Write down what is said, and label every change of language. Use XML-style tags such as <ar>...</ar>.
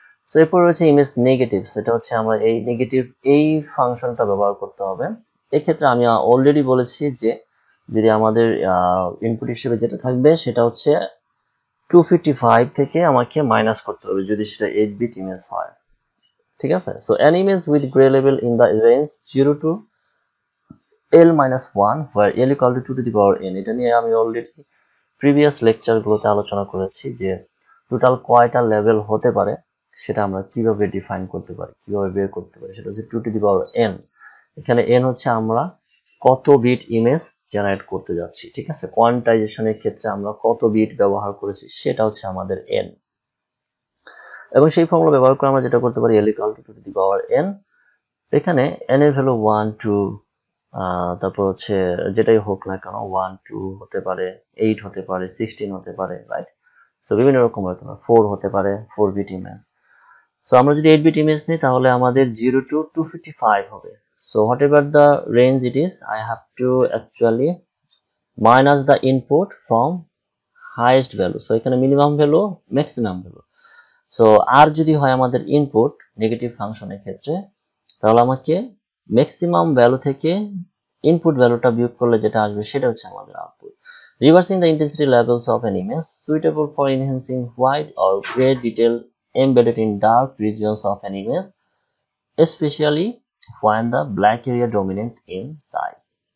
<bn>তো এরপর রয়েছে ইমেজ নেগেটিভ। সেটা হচ্ছে আমরা এই নেগেটিভ এই ফাংশনটা ব্যবহার করতে হবে। এক্ষেত্রে আমি অলরেডি বলেছি যে যদি আমাদের ইনপুট হিসেবে যেটা থাকবে সেটা হচ্ছে 255 থেকে আমাকে মাইনাস করতে হবে যদি সেটা 8 বিট ইমেজ হয়, ঠিক আছে।</bn> <en>So an image with gray level in the range 0 to l-1 where l equal to 2 to the power n।</en> <bn>এটা নিয়ে আমি অলরেডি প্রিভিয়াস লেকচারগুলোতে আলোচনা করেছি যে টোটাল কয়টা লেভেল হতে পারে সেটা আমরা কিভাবে ডিফাইন করতে পারি, কিভাবে বের করতে পারি। সেটা হচ্ছে</bn> <en>2 to the power n।</en> <bn>এখানে n হচ্ছে আমরা কত বিট ইমেজ জেনারেট করতে যাচ্ছি, ঠিক আছে। কোয়ান্টাইজেশনের ক্ষেত্রে আমরা কত বিট ব্যবহার করেছি সেটা হচ্ছে আমাদের n, এবং সেই ফর্মুলা ব্যবহার করে আমরা যেটা করতে পারি,</bn> <en>l equal to 2 to the power n।</en> <bn>এখানে n এর ভ্যালু 1, 2, তারপর হচ্ছে যেটাই হোক না কেন, 1, 2 হতে পারে, 8 হতে পারে, 16 হতে পারে, রাইট। সো বিভিন্ন রকম হতে পারে, 4 হতে পারে, 4 বিট ইমেজ। সো আমরা যদি 8 বিট ইমেজ নিই তাহলে আমাদের 0 to 255 হবে।</bn> <en>So whatever the range it is, I have to actually minus the input from highest value. So</en> <bn>এখানে</bn> <en>minimum value, maximum value.</en> <bn>So আর যদি হয় আমাদের ইনপুট নেগেটিভ ফাংশনের ক্ষেত্রে, তাহলে আমাকে ম্যাক্সিমাম ভ্যালু থেকে ইনপুট ভ্যালুটা বিয়োগ করলে যেটা আসবে সেটা হচ্ছে আমাদের output.</bn> <en>Reversing the intensity levels of an image suitable for enhancing white or gray detail embedded in dark regions of an image, especially when the black area dominant in size.</en>